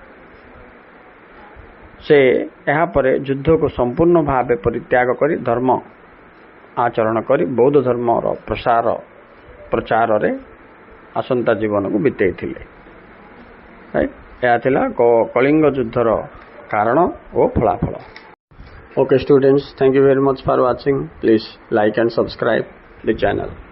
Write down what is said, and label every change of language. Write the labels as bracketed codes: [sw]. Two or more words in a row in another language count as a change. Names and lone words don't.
[or] ସେ ଏହାପରେ ଯୁଦ୍ଧକୁ ସମ୍ପୂର୍ଣ୍ଣ ଭାବେ ପରିତ୍ୟାଗ କରି ଧର୍ମ ଆଚରଣ କରି ବୌଦ୍ଧ ଧର୍ମର ପ୍ରଚାରରେ ଆସନ୍ତା ଜୀବନକୁ ବିତେଇଥିଲେ। ଏହା ଥିଲା କଳିଙ୍ଗ ଯୁଦ୍ଧର କାରଣ ଓ ଫଳାଫଳ। [en] Okay students, thank you very much for watching. Please like and subscribe the channel.